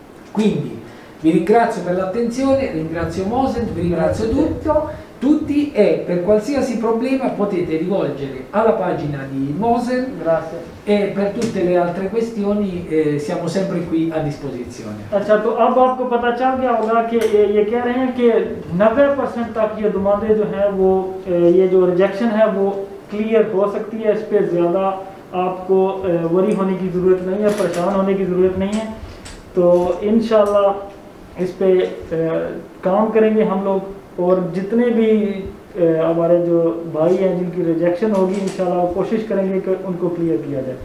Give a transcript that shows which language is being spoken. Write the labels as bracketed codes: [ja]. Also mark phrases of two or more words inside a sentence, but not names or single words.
[it] Quindi vi ringrazio per l'attenzione, ringrazio Mosen, vi ringrazio tutti e per qualsiasi problema potete rivolgere alla pagina di Mosen. Grazie. E per tutte le altre questioni siamo sempre qui a disposizione. [hi] अच्छा, तो अब आपको पता चल गया होगा कि ये कह रहे हैं कि 90% तक ये दुमादे जो हैं वो ये जो रिजेक्शन है वो क्लियर हो सकती है। इस पर ज़्यादा आपको वरी होने की ज़रूरत नहीं है, परेशान होने की ज़रूरत नहीं है। तो इंशाल्लाह इस पे काम करेंगे हम लोग, और जितने भी हमारे जो भाई हैं जिनकी रिजेक्शन होगी इंशाल्लाह कोशिश करेंगे कि उनको क्लियर किया जाए।